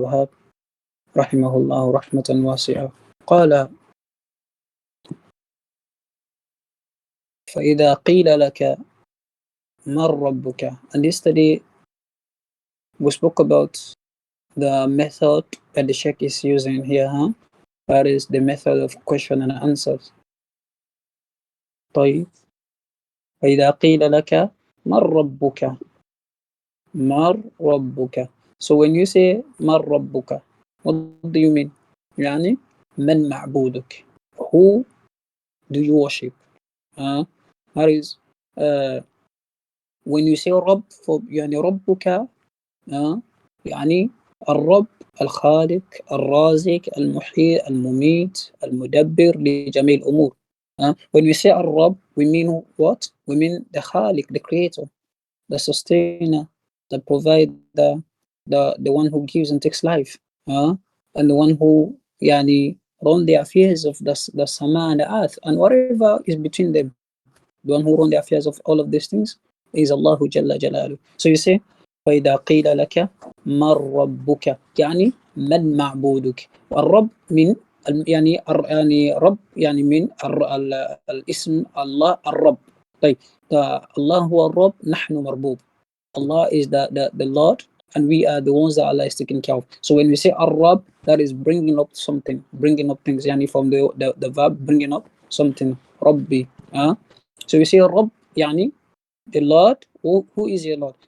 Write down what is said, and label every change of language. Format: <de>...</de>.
<ar>الوهاب رحمه الله رحمة واسعة قال: فإذا قيل لك من ربك.</ar> <en>And yesterday we spoke about the method that the Shaykh is using here, that is the method of question and answers.</en> <ar>طيب فإذا قيل لك من ربك من ربك.</ar> <en>So when you say</en> <ar>من ربك,</ar> <en>what do you mean?</en> <ar>يعني من معبودك,</ar> <en>who do you worship? That is when you say</en> <ar>رب, يعني ربك يعني الرب الخالق الرازق المحيي المميت المدبر لجميع الأمور.</ar> <en>When we say الرب, we mean what? We mean the خالق, the creator, the sustainer, the provider, the one who gives and takes life, and the one who يعني run the affairs of the sama and the earth and whatever is between them. The one who run the affairs of all of these things is Allah Jalla Jalaluhu. So you say</en> <ar>فإذا قيل لك من ربك يعني من معبودك. والرب من يعني رب يعني من الاسم الله الرب. طيب الله هو الرب نحن مربوب.</ar> <en>Allah is the Lord and we are the ones that Allah is taking care of. So when we say Ar-Rab, that is bringing up something, bringing up things, yani from the verb bringing up something. Rabbi. So we say Rabb, yani the Lord. Who is your Lord?</en>